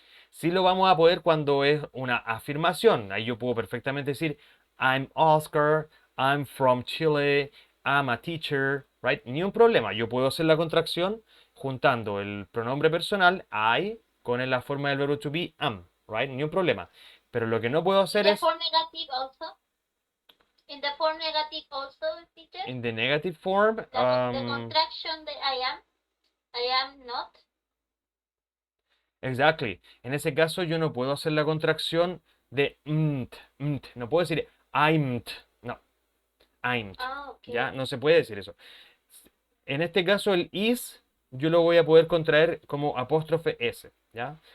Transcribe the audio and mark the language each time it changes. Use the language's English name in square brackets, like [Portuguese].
[Spanish] Sí lo vamos a poder cuando es una afirmación. Ahí yo puedo perfectamente decir, [English] I'm Oscar, I'm from Chile, I'm a teacher, right? [Spanish] Ni un problema. Yo puedo hacer la contracción juntando el pronombre personal, I, con la forma del verbo to be, am, right? Ni un problema. Pero lo que no puedo hacer [English] The [Spanish] es... [English] form negative also. In the form negative also, teacher. In the negative form, The contraction that I am not. Exactly. [Spanish] En ese caso yo no puedo hacer la contracción de mt. No puedo decir I'm. No, I'm. Ah, ¿Ya? [English] okay. [Spanish] No se puede decir eso. En este caso el is yo lo voy a poder contraer como apóstrofe s. ¿Ya?